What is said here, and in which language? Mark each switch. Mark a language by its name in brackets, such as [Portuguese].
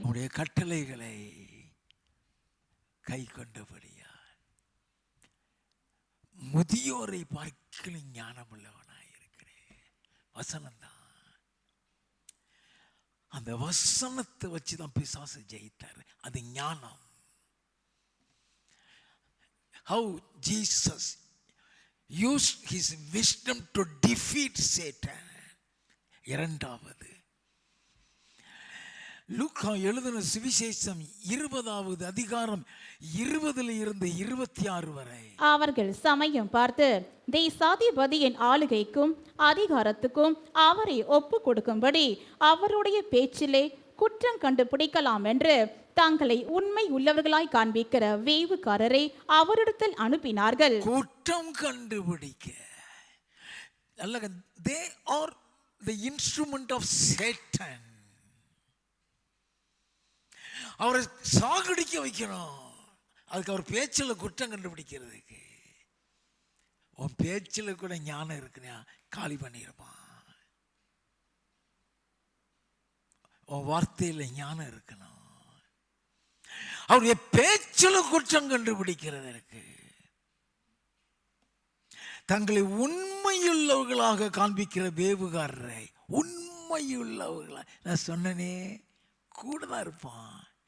[Tamil] உம்முடைய கட்டளைகளை கை கொண்டபடியால் முதியோரை பார்க்கிலும் ஞானம் உள்ளவனாயிருக்கிறேன். வசனம் தான். அந்த வசனத்தை வச்சுதான் பிசாசு ஜெயித்தார். அது ஞானம். [English] How Jesus used his wisdom to defeat Satan. [Tamil] 2வது லூக்கா எழுதின சுவிசேஷம் 20வது அதிகாரம் 20 இருந்து 26 வரை. அவர்கள் சமயம் பார்த்து தேசாதிபதியின் ஆளுகைக்கும் அதிகாரத்துக்கும் அவரை ஒப்பு கொடுக்கும்படி அவருடைய பேச்சிலே குற்றம் கண்டுபிடிக்கலாம் என்று தாங்களை உண்மை உள்ளவர்களாய் காண்பிக்கிற வேவுகாரரை அவரிடத்தில் அனுப்பினார்கள். குற்றம் கண்டுபிடிக்க நல்ல [English] they are the instrument of Satan. [Tamil] அவரை சாகடிக்க வைக்கணும். அதுக்கு அவர் பேச்சில் குற்றம் கண்டுபிடிக்கிறதுக்கு. உன் பேச்சில் கூட ஞானம் இருக்குன்னா காலி பண்ணிருப்பான். உன் வார்த்தையில் ஞானம் இருக்கணும். அவருடைய பேச்சில் குற்றம் கண்டுபிடிக்கிறதற்கு தங்களை உண்மையுள்ளவர்களாக காண்பிக்கிற வேவுகாரரை, உண்மையுள்ளவர்களா நான் சொன்னனே கூட தான் இருப்பான்.